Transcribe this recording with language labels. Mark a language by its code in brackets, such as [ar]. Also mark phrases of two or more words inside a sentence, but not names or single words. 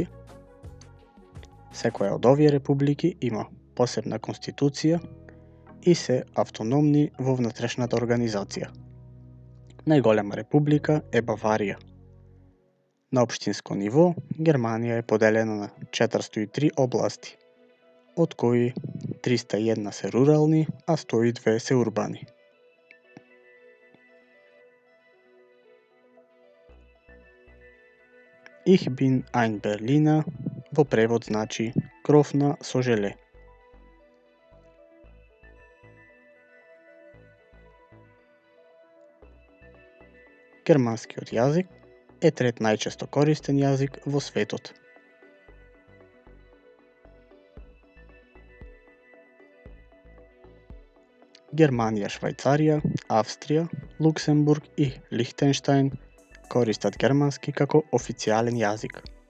[mk] Секоја од овие републики има посебна конституција и се автономни во внатрешната организација. Најголема република е Баварија. На општинско ниво, Германија е поделена на 403 области, од кои 301 се рурални, а 102 се урбани. [de] Ich bin ein Berliner [mk] во превод значи крофна со желе. Германскиот јазик е трет најчесто користен јазик во светот. Германија, Швајцарија, Австрија, Луксембург и Лихтенштајн користат германски како официјален јазик.